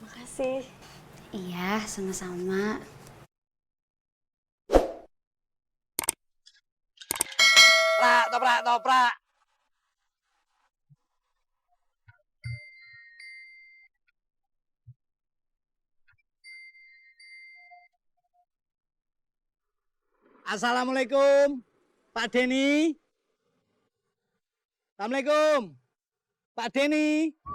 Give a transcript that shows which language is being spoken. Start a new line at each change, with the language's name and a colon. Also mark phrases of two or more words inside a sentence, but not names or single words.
Indonesian: Makasih. Iya, sama-sama. Prak, toprak, toprak. Assalamualaikum, Pak Denny. Assalamualaikum, Pak Denny.